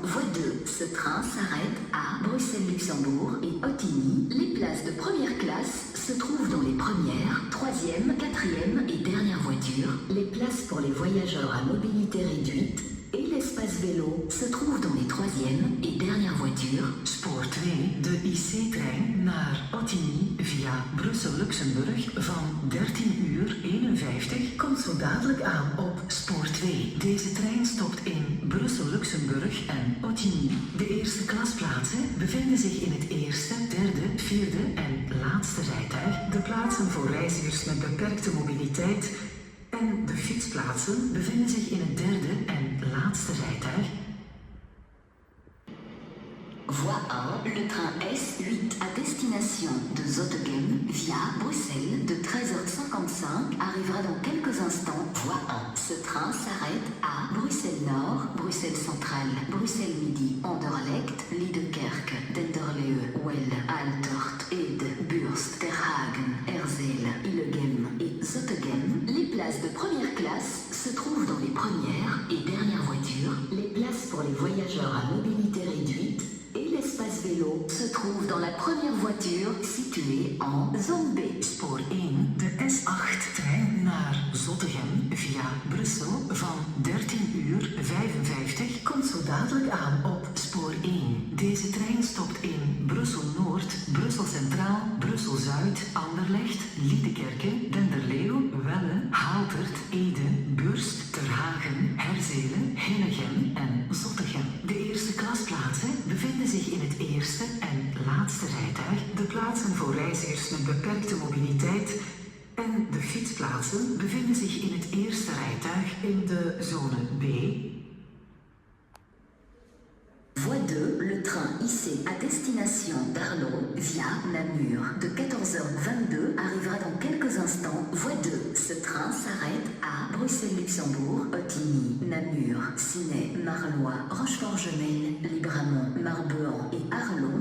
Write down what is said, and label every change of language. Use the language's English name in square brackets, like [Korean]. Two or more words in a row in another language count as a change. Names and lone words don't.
[French] Voie 2, ce train s'arrête à Bruxelles-Luxembourg et Ottigny. Les places de première classe se trouvent dans les premières, troisième, quatrième et dernières voitures. Les places pour les voyageurs à mobilité réduite et l'espace vélo se trouvent dans les troisième et dernières voitures. [Dutch] Spoor 2, de IC-trein naar Ottigny via Brussel-Luxemburg van 13:51 komt zo dadelijk aan op spoor 2. Deze trein stopt in Brussel-Luxemburg en Ottigny. De eerste klasplaatsen bevinden zich in het eerste, derde, vierde en laatste rijtuig. De plaatsen voor reizigers met beperkte mobiliteit en de fietsplaatsen bevinden zich in het derde en laatste rijtuig. [French] Voie 1, le train S8 à destination de Zottegem via Bruxelles de 13h55 arrivera dans quelques instants. Voie 1, ce train s'arrête à Bruxelles Nord, Bruxelles Centrale, Bruxelles Midi, Anderlecht, Liedekerke, Denderleeuw, Well, Aaltorgt, Ede, Burst, Terhagen, Herzeel, Illegem et Zottegem. Les places de première classe se trouvent dans les premières et dernières voitures. Les places pour les voyageurs à mobilité réduite et l'espace vélo se trouve dans la première voiture située en zone B. [Dutch] Spoor 1, de S8-trein naar Zottegem via Brussel van 13:55 komt zo dadelijk aan op spoor 1. Deze trein stopt in Brussel-Noord, Brussel Centraal, Brussel-Zuid, Anderlecht, Liedekerke, Denderleeuw, Welle, Haaltert, Ede, Burst, Terhagen, Herzelen, Hillegem en Zottegem. De eerste klasplaatsen bevinden zich in het eerste en laatste rijtuig. De plaatsen voor reizigers met beperkte mobiliteit en de fietsplaatsen bevinden zich in het eerste rijtuig in de zone B. [French] Voie 2, le train IC à destination d'Arlon via Namur de 14h22 arrivera dans quelques instants. Voie 2, ce train s'arrête à Bruxelles-Luxembourg, Ottigny, Namur, Ciney, Marlois, Rochefort-Gemelle, Libramont, Marbehan et Arlon.